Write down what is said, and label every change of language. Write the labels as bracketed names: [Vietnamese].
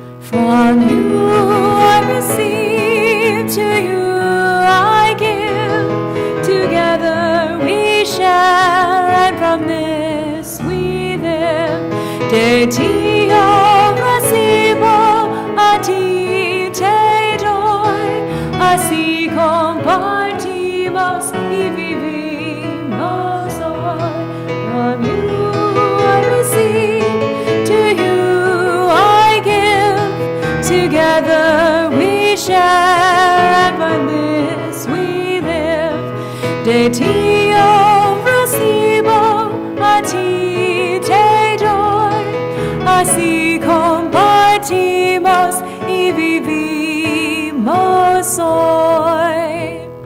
[English] From you I receive, to you I give. Together we share, and from this we live. [Spanish] De Dio recibo a ti te doy, así compartimos y vivimos hoy. [English] From you I receive, to you I give. Together we share, and from this we live. [Spanish] De Dio recibo a ti te doy, así compartimos y vivimos hoy.